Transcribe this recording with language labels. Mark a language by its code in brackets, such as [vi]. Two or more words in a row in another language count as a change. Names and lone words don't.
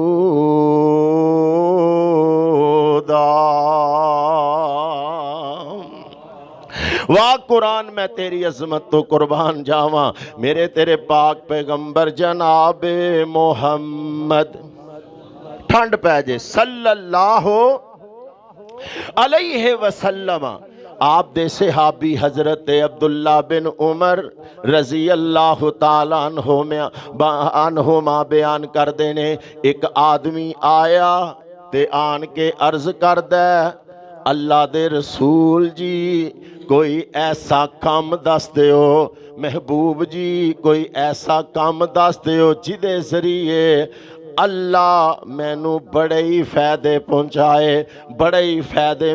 [pa] واہ قرآن، میں تیری عظمت تو قربان جاوا، میرے تیرے پاک پیغمبر جناب محمد ٹھنڈ پئے جے [ar] صلى الله عليه وسلم. [pa] آپ دے صحابی حضرت عبداللہ بن عمر [ar] رضي الله تعالى عنهما [pa] بیان کرتے نے، ایک آدمی آیا تے آن کے عرض کردا، اللہ دے رسول جی کوئی ایسا کام دس دیو، محبوب جی کوئی ایسا کام دس دیو جدے ذریعے اللہ مینوں بڑے ہی فائدے پہنچائے، بڑے ہی فائدے.